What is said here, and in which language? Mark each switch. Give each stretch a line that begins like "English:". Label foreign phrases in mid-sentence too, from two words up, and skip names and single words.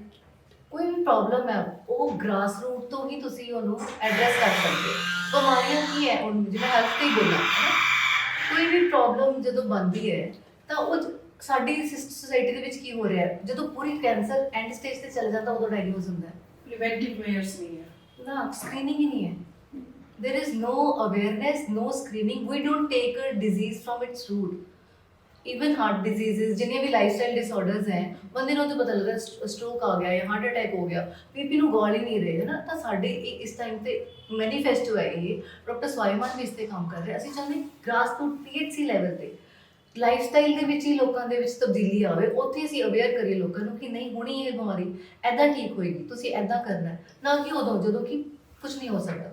Punjabi: ਕੋਈ ਵੀ ਪ੍ਰੋਬਲਮ ਹੈ, ਉਹ
English: grass root
Punjabi: ਤੋਂ ਹੀ ਤੁਸੀਂ ਉਹਨੂੰ ਐਡਰੈਸ ਕਰ ਸਕਦੇ ਹੋ। ਬਿਮਾਰੀਆਂ ਕੀ ਹੈ, ਹੁਣ ਜਿਵੇਂ ਹੈਲਥ ਤੇ ਹੀ ਬੋਲਾਂ, ਕੋਈ ਵੀ ਪ੍ਰੋਬਲਮ ਜਦੋਂ ਬਣਦੀ ਹੈ ਤਾਂ ਉਹ ਸਾਡੀ ਸੋਸਾਇਟੀ ਦੇ ਵਿੱਚ ਕੀ ਹੋ ਰਿਹਾ ਹੈ, ਜਦੋਂ ਪੂਰੀ
English: cancer end stage
Punjabi: ਤੇ ਚਲ ਜਾਂਦਾ ਉਦੋਂ ਡਾਇਗਨੋਸ ਹੁੰਦਾ ਹੈ।
English: preventive measures
Punjabi: ਨਹੀਂ ਹੈ ਨਾ, ਸਕਰੀਨਿੰਗ ਹੀ ਨਹੀਂ ਹੈ।
English: there is no awareness, no screening. We don't take a disease from its root. Even heart diseases,
Hindi: जिन्हें भी
English: lifestyle disorders
Hindi: हैं, बंदे
Punjabi: ਨੂੰ ਤਾਂ ਪਤਾ ਲੱਗਦਾ stroke ਆ ਗਿਆ ਜਾਂ
English: heart attack
Punjabi: ਹੋ ਗਿਆ, BP ਨੂੰ ਗੌਲ ਹੀ ਨਹੀਂ ਰਹੇ, ਹੈ ਨਾ। ਤਾਂ ਸਾਡੇ ਇਸ ਟਾਈਮ ਤੇ ਮੈਨੀਫੈਸਟੋ ਹੈ ਇਹ, ਡਾਕਟਰ ਸਵਾਈਮਾਨ ਵੀ ਇਸ ਤੇ ਕੰਮ ਕਰ ਰਹੇ। ਅਸੀਂ ਚਾਹੁੰਦੇ
English: grass root
Punjabi: THC ਲੈਵਲ ਤੇ ਲਾਈਫਸਟਾਈਲ ਦੇ ਵਿੱਚ ਹੀ ਲੋਕਾਂ ਦੇ ਵਿੱਚ ਤਬਦੀਲੀ ਆਵੇ। ਉੱਥੇ ਅਸੀਂ ਅਵੇਅਰ ਕਰੀਏ ਲੋਕਾਂ ਨੂੰ ਕਿ ਨਹੀਂ, ਹੁਣੀ ਇਹ ਬਿਮਾਰੀ ਐਦਾਂ ਠੀਕ ਹੋਏਗੀ, ਤੁਸੀਂ ਐਦਾਂ ਕਰਨਾ ਹੈ, ਨਾ ਕਿ ਉਦੋਂ ਜਦੋਂ ਕਿ ਕੁਝ ਨਹੀਂ ਹੋ ਸਕਦਾ।